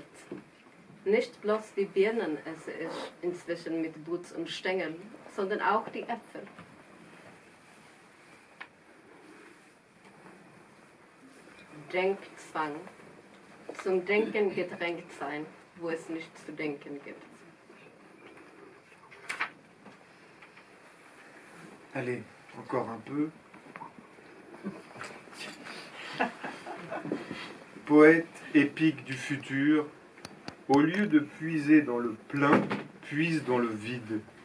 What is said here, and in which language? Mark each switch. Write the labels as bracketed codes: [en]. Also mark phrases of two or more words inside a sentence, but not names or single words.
[de] Nicht bloß die Birnen esse ich inzwischen mit Butz und Stängel, sondern auch die Äpfel. Denkzwang. Zum Denken gedrängt sein, wo es nichts zu denken gibt. [fr] Allez, encore un peu. Poète épique du futur, au lieu de puiser dans le plein, puise dans le vide.